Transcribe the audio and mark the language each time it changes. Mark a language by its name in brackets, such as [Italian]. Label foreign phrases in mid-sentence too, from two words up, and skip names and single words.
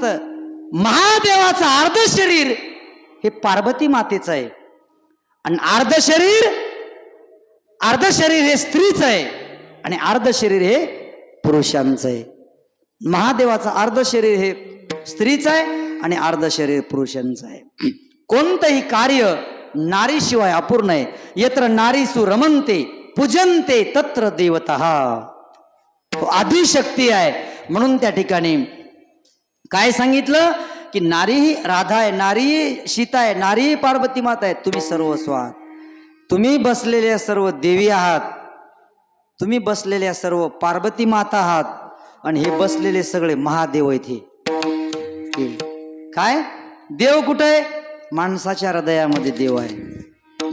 [Marathi] महादेवाचं अर्ध शरीर हे पार्वती मातेचं आहे, आणि अर्ध शरीर हे स्त्रीचं आहे, आणि अर्ध शरीर हे पुरुषांचं आहे। महादेवाचं अर्ध शरीर हे स्त्रीचं आहे, आणि अर्ध शरीर पुरुषांचं आहे। कोणतंही कार्य नारीशिवाय अपूर्ण आहे। [Sanskrit] यत्र नारीसु रमन्ते पूजन्ते तत्र देवतः, [Marathi] तो आदिशक्ती आहे। म्हणून त्या ठिकाणी काय सांगितलं की नारी ही राधा आहे, नारी ही सीता आहे, नारी ही पार्वती माता आहे। तुम्ही सर्वस्व आहात, तुम्ही बसलेल्या सर्व देवी आहात, तुम्ही बसलेल्या सर्व पार्वती माता आहात, आणि हे बसलेले सगळे महादेव आहेत। हे काय देव कुठे आहे, माणसाच्या हृदयामध्ये देव आहे।